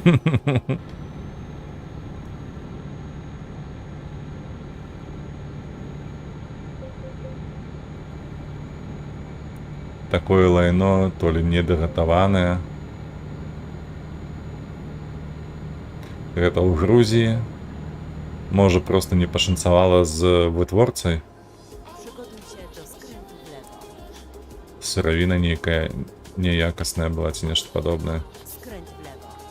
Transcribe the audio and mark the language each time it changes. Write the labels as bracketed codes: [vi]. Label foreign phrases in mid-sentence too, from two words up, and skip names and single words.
[be] Такое лайно, [ru] то ли [be] недагатаванае. Гэта ў Грузіі. Можа, проста не пашанцавала з вытворцай. [pl] Przygotuj się do skrętu w lewo. [be] Сыравіна нейкая неякасная была ці нешта падобнае. [pl] Skręć w lewo.